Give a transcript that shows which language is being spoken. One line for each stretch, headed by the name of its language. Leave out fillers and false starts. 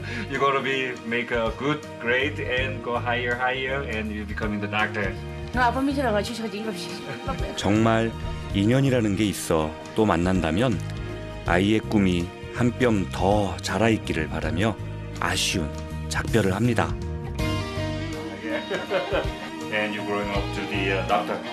English: You're gonna make a good grade and go higher and you becoming the doctor.
Korean: 아빠 밑에라 같이 저기 정말 인연이라는 게 있어 또 만난다면 아이의 꿈이 한 뼘 더 자라있기를 바라며 아쉬운 작별을 합니다.
English: And you're growing up to the doctor.